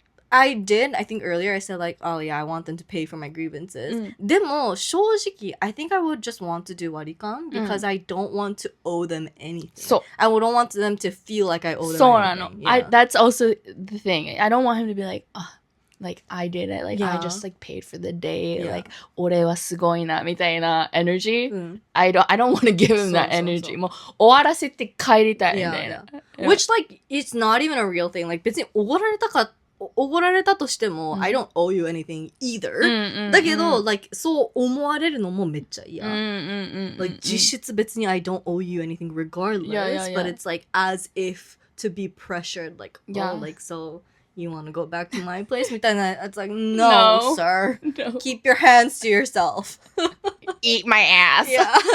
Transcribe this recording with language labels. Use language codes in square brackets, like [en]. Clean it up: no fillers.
[en] I think earlier I said like, oh yeah, I want them to pay for my grievances. [ja] でも正直 [en] I think I would just want to do 割り勘 because I don't want to owe them anything. [ja] そう。 [en] I wouldn't want them to feel like I owe them [ja] そうなの。 [en] anything. Yeah. That's also the thing. I don't want him to be like, like I did it. Like I Yeah. just like paid for the day. Yeah. [ja] Like 俺はすごいなみたいな [en] energy. I don't want to give him that [ja] そうそうそう。 [en] energy. [ja] もう終わらせて帰りたいみたいな。 [en] Yeah. Which like it's not even a real thing. Like [ja] 別におごられたとしても、 [en] I don't owe you anything either. [ja] だけど、like そう思われるのもめっちゃ嫌。 [en] like [ja] 実質別に [en] I don't owe you anything regardless. But it's like as if to be pressured. Like, oh, like so you want to go back to my place? [ja] みたいな。 [en] It's like, no, sir. No. Keep your hands to yourself. Eat my ass. Yeah.